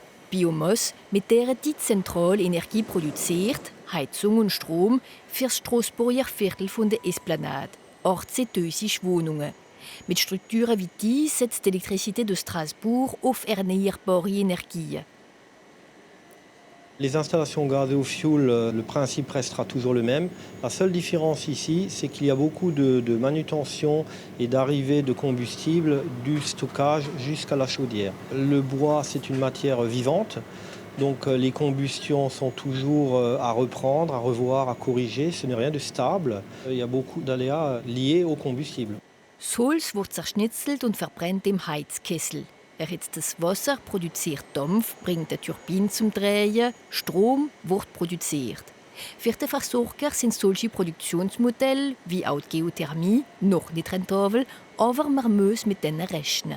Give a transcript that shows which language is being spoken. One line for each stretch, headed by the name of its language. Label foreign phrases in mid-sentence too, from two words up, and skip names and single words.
German: Biomasse, mit der die Zentrale Energie produziert, Heizung und Strom, für das Strasburger Viertel von der Esplanade, 18.000 Wohnungen. Mit Strukturen wie die setzt die Elektrizität de Strasbourg auf erneuerbare Energien.
French: Les installations gaz au fioul, le principe restera toujours le même. La seule différence ici, c'est qu'il y a beaucoup de manutention et d'arrivée de combustible du stockage jusqu'à la chaudière. Le bois, c'est une matière vivante, donc les combustions sont toujours à reprendre, à revoir, à corriger. Ce n'est rien de stable. Il y a beaucoup d'aléas liés au combustible.
German: Das Holz wird zerschnitzelt und verbrennt im Heizkessel. Erhitztes Wasser produziert Dampf, bringt eine Turbine zum Drehen, Strom wird produziert. Für die Versorger sind solche Produktionsmodelle wie auch die Geothermie noch nicht rentabel, aber man muss mit denen rechnen.